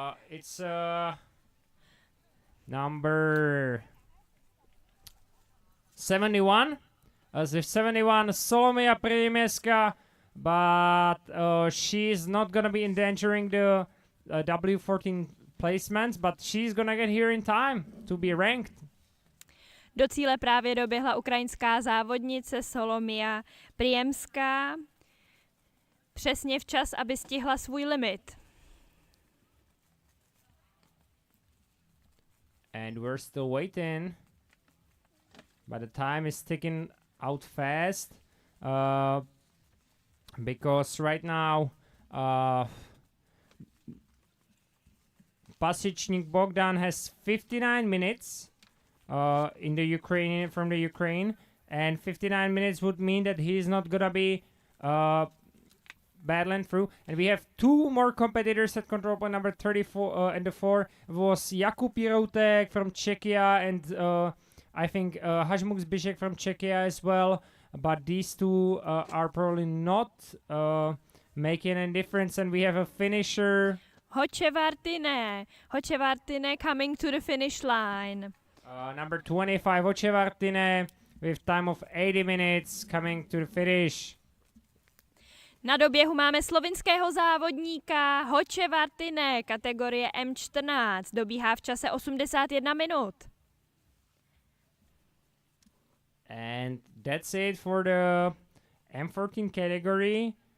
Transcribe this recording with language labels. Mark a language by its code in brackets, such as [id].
[en] It's number 71. As if 71, Solomia Primeska, but she's not gonna be endangering the W14 placements, but she's gonna get here in time to be ranked. [cs] Do cíle právě doběhla ukrajinská závodnice Solomia Priemská. Přesně včas, aby stihla svůj limit. [en] And we're still waiting, but the time is ticking out fast because right now Pasečník Bogdan has 59 minutes in the Ukrainian from the Ukraine, and 59 minutes would mean that he's not gonna be battling through. And we have 2 more competitors at control point number 34 and the 4 was Jakub Jiroutek from Czechia, and I think Hajmuk Zbyšek from Czechia as well, but these 2 are probably not making any difference. And we have a finisher, Hočevartine coming to the finish line. number 25 Hočevartine with time of 80 minutes coming to the finish. [cs] Na doběhu máme slovinského závodníka Hočevartine, kategorie M14. Dobíhá v čase 81 minut. [en] And that's it for the M14 category.